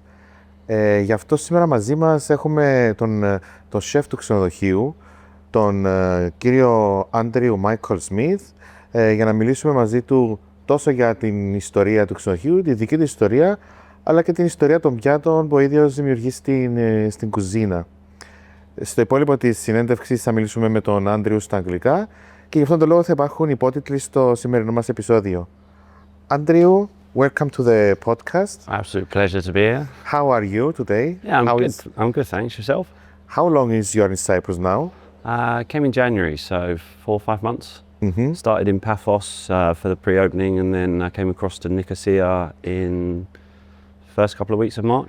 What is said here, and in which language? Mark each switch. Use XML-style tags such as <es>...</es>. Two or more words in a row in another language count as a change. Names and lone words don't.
<el>Γι' αυτό σήμερα μαζί μας έχουμε τον σεφ του ξενοδοχείου, τον κύριο Michael Smith, για να μιλήσουμε μαζί του τόσο για την ιστορία του ξενοδοχείου, τη δική του ιστορία, αλλά και την ιστορία των πιάτων που ο ίδιος δημιουργεί στην κουζίνα. Στο υπόλοιπο της συνέντευξης θα μιλήσουμε με τον Άντριου στα αγγλικά και γι' αυτόν τον λόγο θα υπάρχουν υπότιτλοι στο σημερινό μας επεισόδιο.</el> <en>Andrew, welcome to the podcast. Absolute pleasure to be here. How are you today? Yeah, I'm good, thanks. Yourself? How long is you in Cyprus now? Came in January, so 4 or 5 months. Mm-hmm. Started in Paphos for the pre-opening, and then I came across to Nicosia in the first couple of weeks of March.</en>